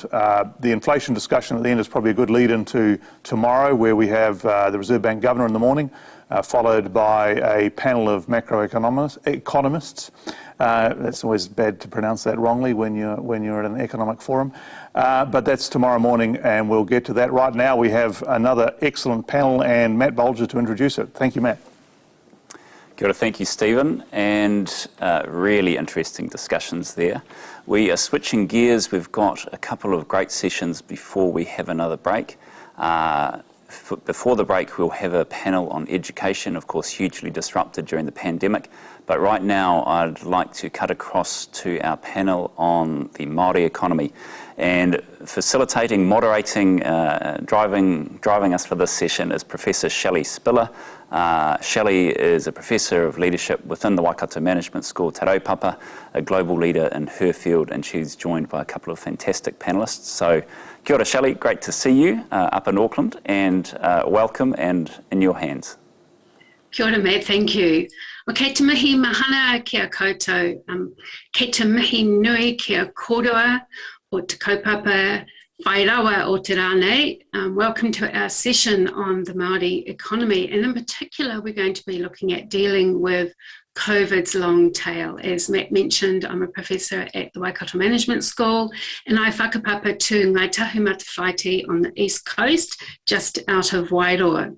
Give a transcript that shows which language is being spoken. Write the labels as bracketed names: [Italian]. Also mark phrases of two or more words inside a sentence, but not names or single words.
[English] The inflation discussion at the end is probably a good lead into tomorrow, where we have the Reserve Bank Governor in the morning, followed by a panel of macroeconomists. That's always bad to pronounce that wrongly when you're at an economic forum. But that's tomorrow morning, and we'll get to that. Right now we have another excellent panel, and Matt Bolger to introduce it. Thank you, Matt. [Māori] Kia ora, [English] thank you, Stephen, and really interesting discussions there. We are switching gears. We've got a couple of great sessions before we have another break. Before the break, we'll have a panel on education, of course, hugely disrupted during the pandemic. But right now, I'd like to cut across to our panel on the Māori economy. And facilitating, moderating, driving us for this session is Professor Shelley Spiller. Shelley is a Professor of Leadership within the Waikato Management School, Te Raupapa, a global leader in her field, and she's joined by a couple of fantastic panellists. So, [Māori] kia ora, Shelley, [English] great to see you up in Auckland, and welcome, and in your hands. [Māori] Kia ora, [English] Matt, thank you. [Māori] O kei te mihi mahana kia koutou, kei te mihi nui kia korua o te kaupapa whairawa o te rānei. [English] Welcome to our session on the Māori economy, and in particular we're going to be looking at dealing with COVID's long tail. As Matt mentioned, I'm a professor at the Waikato Management School, and I whakapapa to Ngāi Tahu Matawhāiti on the East Coast, just out of Wairoa.